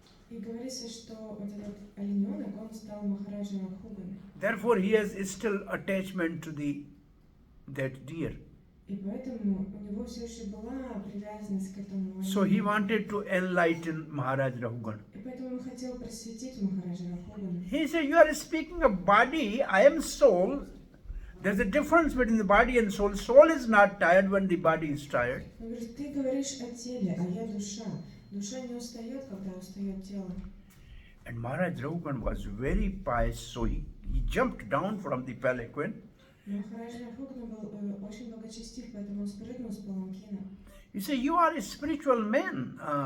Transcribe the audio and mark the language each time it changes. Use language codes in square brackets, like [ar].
[ru] И говорится, что вот этот олененок, он стал Махараджа Рахуганом. [en] Therefore he has still attachment to that deer. [ru] И поэтому у него все еще была привязанность к этому олененку. [en] So he wanted to enlighten Maharaj Rahugan. [ru] И поэтому он хотел просветить Махараджа Рахугана. [en] He said, you are speaking of body, I am soul. There's a difference between the body and soul. Soul is not tired when the body is tired. [ru] Он говорит, ты говоришь о теле, а я душа. Душа не устает, когда устает тело. [en] And Maharaj Rahugan was very pious, so he jumped down from the palanquin. [ru] Махарадж Рахуган был очень благочестив, поэтому он спрыгнул с паланкина. [en] He said, you are a spiritual man.